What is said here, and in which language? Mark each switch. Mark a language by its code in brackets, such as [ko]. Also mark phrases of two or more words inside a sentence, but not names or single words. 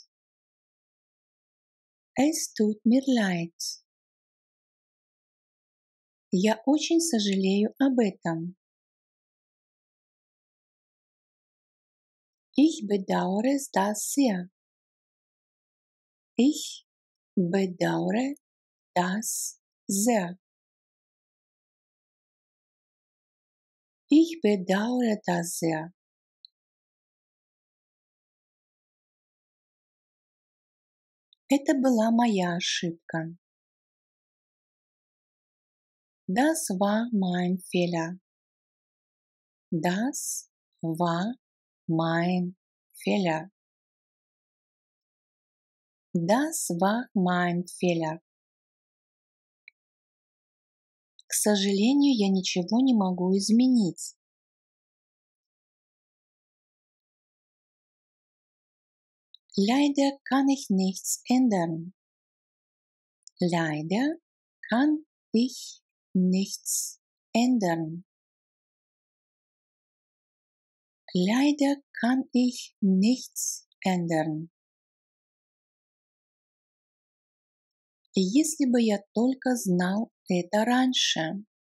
[de] Es tut mir leid. [ru] Я очень сожалею об этом. [de] Ich bedauere das sehr. Ich bedauere das sehr. Ich bedauere das sehr. [ru] Это была моя ошибка. [de] Das war mein Fehler. Das war mein Fehler. Das war mein Fehler. [ru] К сожалению, я ничего не могу изменить. [de] Leider kann ich nichts ändern. Leider kann ich nichts ändern. Leider kann ich nichts ändern. [ru] Если бы я только знал это раньше.